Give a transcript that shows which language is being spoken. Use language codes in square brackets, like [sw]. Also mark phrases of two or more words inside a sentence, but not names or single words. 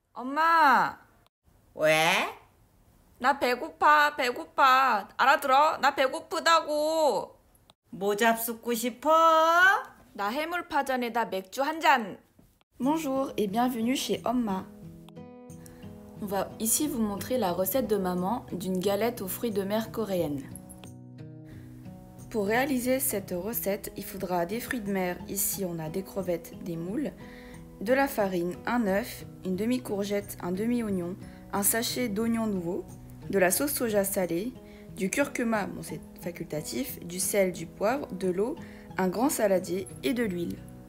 [ko] 엄마, 왜? 나 배고파. 알아들어? 나 배고프다고. 뭐 잡숫고 싶어? 나 해물파전에다 맥주 한 잔. [fr] Bonjour et bienvenue chez Omma. On va ici vous montrer la recette de maman d'une galette aux fruits de mer coréenne. Pour réaliser cette recette, il faudra des fruits de mer. Ici, on a des crevettes, des moules, de la farine, un œuf, une demi-courgette, un demi-oignon, un sachet d'oignons nouveaux, de la sauce soja salée, du curcuma, bon c'est facultatif, du sel, du poivre, de l'eau, un grand saladier et de l'huile.